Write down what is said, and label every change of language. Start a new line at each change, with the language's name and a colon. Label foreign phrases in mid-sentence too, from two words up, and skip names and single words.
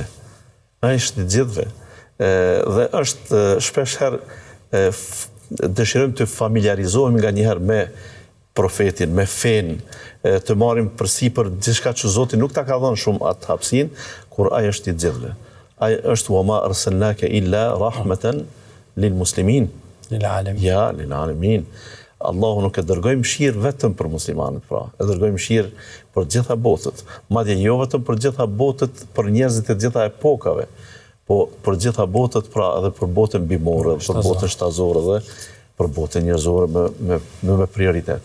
Albanian: A është i gjithëve. Dhe është shpesh herë dëshirojmë të familiarizohemi nga njëherë me profetin, me fen, të marim përsipër gjithçka që Zoti nuk ta ka dhënë shumë atë hapësinë, kur ai është i gjithëve. Ai është
Arabic: وما أرسلناك إلا رحمة للمسلمين. للعالمين. Ja, للعالمين.
Albanian: Allahu nuk e dërgoi mëshirë vetëm për muslimanët, pra. E dërgoi mëshirë për gjitha botët. Madje jo vetëm për gjitha botët, për njerëzit e gjitha epokave, po për gjitha botët, pra edhe për botën bimore, për botën shtazore dhe për botën njerëzore me prioritet.